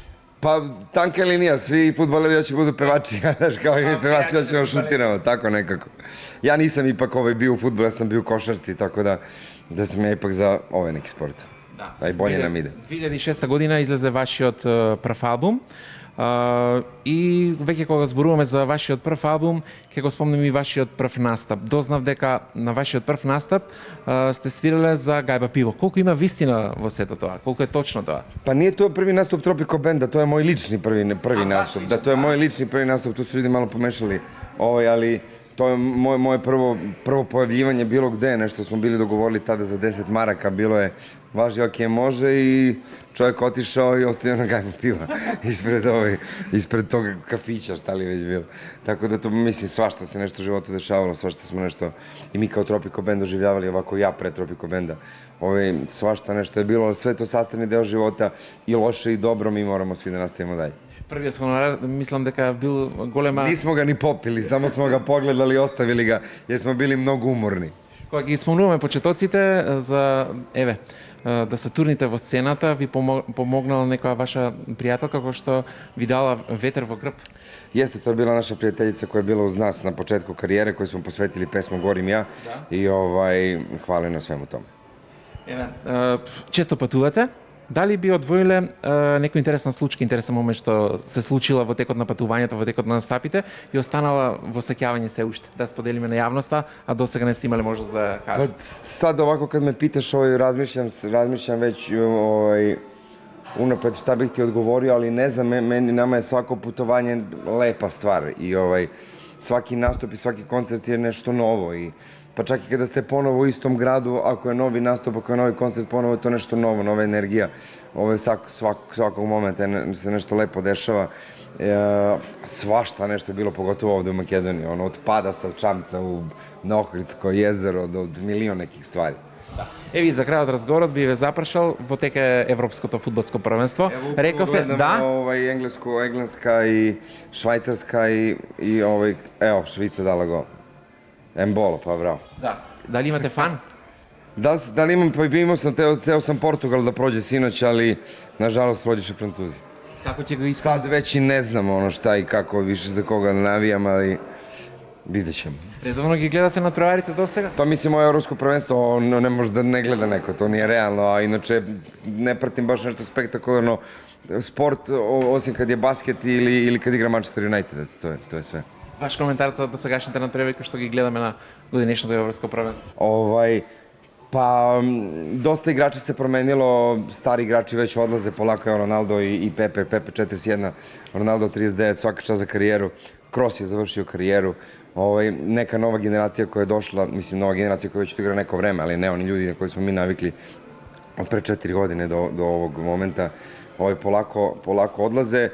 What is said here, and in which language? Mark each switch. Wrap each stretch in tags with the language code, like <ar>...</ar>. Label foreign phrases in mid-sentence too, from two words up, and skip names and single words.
<sr>Pa tanka linija, svi fudbaleri hoće budu pevači, znaš, kao i mi pevači da ćemo šutiramo, tako nekako. Ja nisam ipak bio u fudbalu, ja sam bio u košarci, tako da sam ja ipak za neki sport. Da i bolje nam ide.</sr> <mk>2006 година излезе вашиот прв албум и веќе кога зборуваме за вашиот прв албум, ќе го спомнем и вашиот прв настап. Дознав дека на вашиот прв настап сте свирале за Гајба пиво. Колку има вистина во сето тоа? Колку е точно тоа?</mk> <sr>Pa nije to prvi nastup Tropico Banda, to je moj lični prvi nastup. Da, to je moj lični prvi nastup, tu su ljudi malo pomešali, ali to je moje prvo pojavljivanje bilo gde, nešto smo bili dogovorili tada za 10 maraka, bilo je važi, ok, može, i čovjek otišao i ostavio na Gajbu piva ispred tog kafića, šta li već bilo. Tako da to, mislim, svašta se nešto u životu dešavalo, svašta smo nešto i mi kao Tropico Band doživljavali, ovako ja pre Tropico Banda. Svašta nešto je bilo, ali sve to sastavni deo života, i loše i dobro, mi moramo svi da nastavimo dalje.</sr> <mk>Првиот хонорар, мислам дека бил голема...</mk> <sr>Nismo ga ni popili, samo smo ga pogledali i ostavili ga, jer smo bili mnogo umorni.</sr> <mk>Кога ги спомнуваме почетоците за, да се турните во сцената, ви помогнала некоја ваша пријателка која што ви дала ветер во грб?</mk> <sr>Jeste, to je bila naša prijateljica koja je bila uz nas na početku karijere, koju smo posvetili pesmu Gorim ja, i hvala na svemu tomu.</sr> <mk>Често патувате. Дали би одвоиле некој интересна случка, интересен момент што се случила во текот на патувањето, во текот на настапите и останала во сеќавање се уште, да споделиме на јавноста, а досега не сте имале можност да ја</mk> <sr>Pa</sr> <mk>кажете?</mk> <sr>sad ovako kad me pitaš, razmišljam već unapred šta bih ti odgovorio, ali ne znam, nama je svako putovanje lepa stvar i svaki nastup i svaki koncert je nešto novo i pa čak i kada ste ponovo u istom gradu, ako je novi nastup, ako je novi koncert, ponovo je to nešto novo, nova energija. Svakog momenta se nešto lepo dešava. Svašta nešto je bilo, pogotovo ovde u Makedoniji. Od pada sa Čamca na Ohridsko jezero do milion nekih stvari.</sr> <mk>Еви, за крајот разговорот би ве запрашал, во тека е Европското фудбалско првенство. Рековте, да,</mk> <sr>Engleska i Švajcarska i evo, Švica dala gol. Embolo, pa bravo.</sr> <mk>да. Дали имате фан?</mk> <sr>Da li imam, pa imao sam, teo sam Portugal da prođe sinoć, ali nažalost prođeše Francuzi.</sr> <mk>Како ќе го искам?</mk> <sr>Sad već i ne znam šta i kako više za koga navijam, ali vidjet ćemo.</sr> <mk>Редовно ги гледате натпреварите досега?</mk> <sr>Pa mislim, ovo evropsko prvenstvo ne može da ne gleda neko, to nije realno, a inače ne pratim baš nešto spektakularno sport, osim kad je basket ili kad igra Manchester United, to je sve.</sr> <mk>Ваш коментар за досегашните натпревари кои што ги гледаме на годинешното европско првенство?</mk> <sr>Pa, dosta igrača se promenilo, stari igrači već odlaze, polako je Ronaldo i Pepe 41, Ronaldo 39, svaka čast za karijeru, Kroos je završio karijeru, neka nova generacija koja je došla, mislim nova generacija koja već tu igra neko vreme, ali ne oni ljudi na koji smo mi navikli od pre 4 godine do ovog momenta, polako odlaze.</sr>